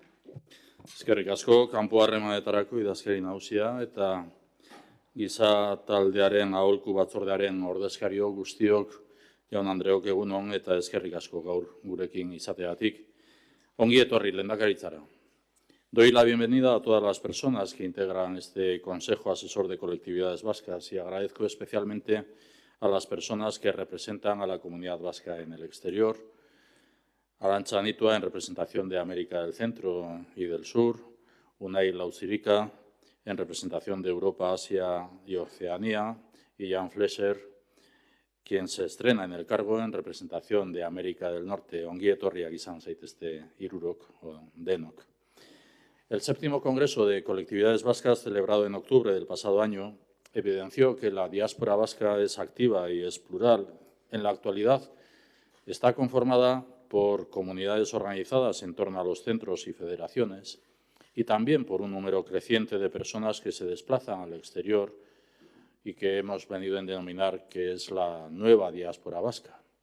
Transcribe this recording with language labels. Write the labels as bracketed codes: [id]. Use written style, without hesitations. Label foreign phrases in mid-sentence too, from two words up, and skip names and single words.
[eu] Eskerrik asko, kanpo harremanetarako idazkari nagusia eta giza taldearen aholku batzordearen ordezkario guztiok, jaun Andreok egun on eta eskerrik asko gaur gurekin izateagatik. Ongi etorri lehendakaritzara. [es] Doy la bienvenida a todas las personas que integran este Consejo Asesor de Colectividades Vascas y agradezco especialmente a las personas que representan a la comunidad vasca en el exterior, Arantxa Anitua en representación de América del Centro y del Sur, Unai Lautzirika en representación de Europa, Asia y Oceanía y Jan Flescher, quien se estrena en el cargo en representación de América del Norte. [eu] Ongi etorriak izan zaitezte hirurok o denok. [es] El 7º Congreso de Colectividades Vascas, celebrado en octubre del pasado año, evidenció que la diáspora vasca es activa y es plural. En la actualidad está conformada por comunidades organizadas en torno a los centros y federaciones y también por un número creciente de personas que se desplazan al exterior y que hemos venido a denominar que es la nueva diáspora vasca.